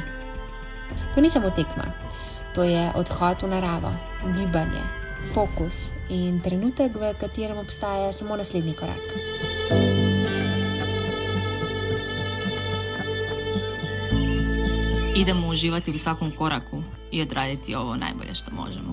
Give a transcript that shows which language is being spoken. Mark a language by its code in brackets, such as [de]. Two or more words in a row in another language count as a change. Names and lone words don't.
[sl] To ni samo tekma, to je odhod v naravo, gibanje, fokus in trenutek, v katerem obstaja samo naslednji korak. [hr] Idemo uživati u svakom koraku i odraditi ovo najbolje što možemo.